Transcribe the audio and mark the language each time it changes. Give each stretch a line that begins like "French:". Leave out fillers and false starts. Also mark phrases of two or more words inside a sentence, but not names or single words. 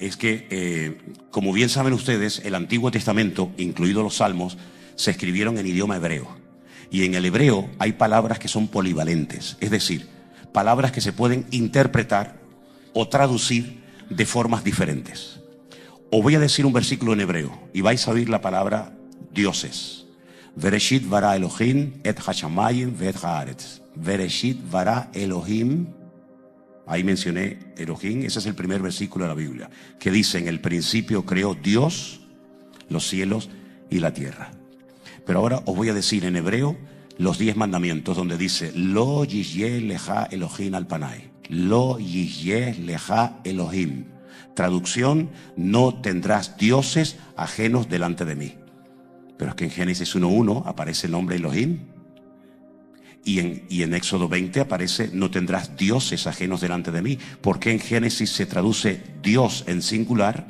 Spanish: Es que, como bien saben ustedes, el Antiguo Testamento, incluidos los salmos, se escribieron en idioma hebreo. Y en el hebreo hay palabras que son polivalentes, es decir, palabras que se pueden interpretar o traducir de formas diferentes. Os voy a decir un versículo en hebreo y vais a oír la palabra dioses.
Hebrew: בראשית ברא אלהים את השמים ואת הארץ. בראשית ברא אלהים.
Spanish: Ahí mencioné Elohim, ese es el primer versículo de la Biblia, que dice, en el principio creó Dios los cielos y la tierra. Pero ahora os voy a decir en hebreo los 10 mandamientos, donde dice,
Hebrew: לא יהיה לך אלהים על פני. לא יהיה לך אלהים.
Spanish: Traducción, no tendrás dioses ajenos delante de mí. Pero es que en Génesis 1:1 aparece el nombre Elohim. Y en Éxodo 20 aparece, no tendrás dioses ajenos delante de mí. ¿Por qué en Génesis se traduce Dios en singular?